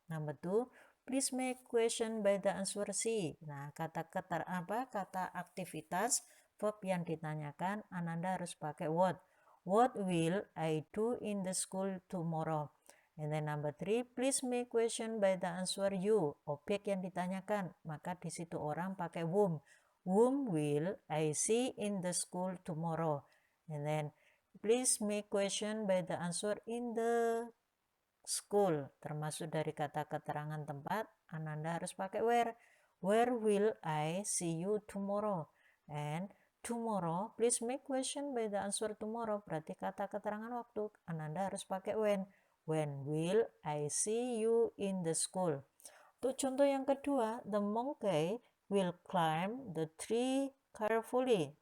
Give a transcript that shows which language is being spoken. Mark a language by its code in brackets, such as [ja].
[en] Number 2, please make question by the answer C. [id] Nah, kata aktivitas verb yang ditanyakan Ananda harus pakai what. [en] What will I do in the school tomorrow? And then number 3, please make question by the answer you. [id] Objek yang ditanyakan, maka di situ orang pakai whom. [en] Whom will I see in the school tomorrow? And then please make question by the answer in the school. [id] Termasuk dari kata keterangan tempat, Ananda harus pakai where. [en] Where will I see you tomorrow? And tomorrow, please make question by the answer tomorrow. [id] Berarti kata keterangan waktu, Ananda harus pakai [en] when. When will I see you in the school? [id] Untuk contoh yang kedua, [en] the monkey will climb the tree carefully.